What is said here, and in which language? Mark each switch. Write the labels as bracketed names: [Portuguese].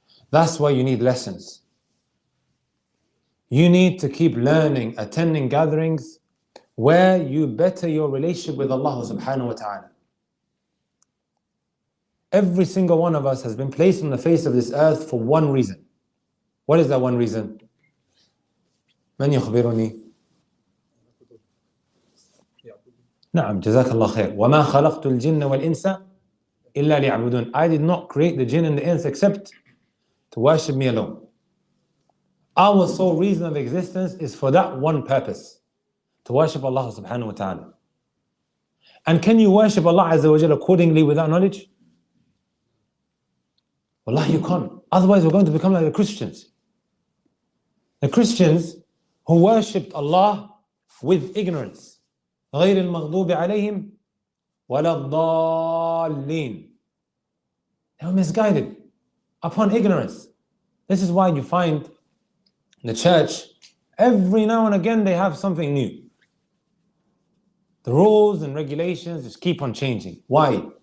[English] That's why you need lessons. You need to keep learning, attending gatherings where you better your relationship with Allah subhanahu wa ta'ala. Every single one of us has been placed on the face of this earth for one reason. What is that one reason? [Arabic] من يخبرني؟ نعم جزاك الله خير. وما خلقت الجن والإنس إلا ليعبدون. [English] I did not create the jinn and the ins except to worship me alone. Our sole reason of existence is for that one purpose, to worship Allah subhanahu wa ta'ala. And can you worship Allah Azza wa Jalla accordingly without knowledge? Wallahi, you can't. Otherwise we're going to become like the Christians. The Christians who worshipped Allah with ignorance. [Arabic] غير المغضوب عليهم ولا الضالين. [English] They were misguided upon ignorance. This is why you find the church, every now and again they have something new. The rules and regulations just keep on changing. Why?